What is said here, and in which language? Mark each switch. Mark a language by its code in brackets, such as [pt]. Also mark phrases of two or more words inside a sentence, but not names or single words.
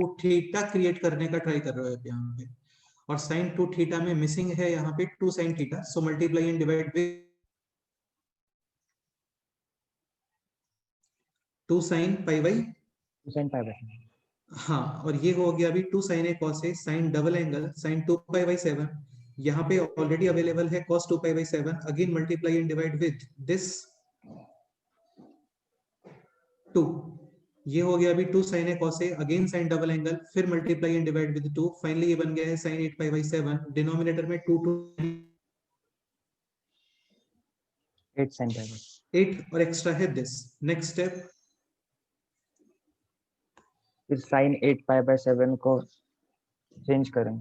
[hi] 2 थीटा क्रिएट करने का ट्राई कर रहे हो यहाँ पे, और साइन 2 थीटा में मिसिंग है यहाँ पे 2 sin थीटा, [en] so multiply and divide with [hi] 2 sin π/, 2 sin π/, हाँ, और ये हो गया अभी 2 sin a cos a, sin [en] double angle [hi] sin 2π/7, यहाँ पे [en] already available [hi] है cos 2π/7, [en] again multiply and divide with this [hi] 2, ये हो गया अभी 2 sin a cos a, अगेन sin [en] double angle, [hi] फिर [en] multiply and divide with [hi] 2, फाइनली ये बन गया है sin 8π/7, डिनोमिनेटर में 2 8 sin π/, 8 और एक्स्ट्रा है दिस। [en] next step, [hi] फिर sin 8π/7 को चेंज करेंगे।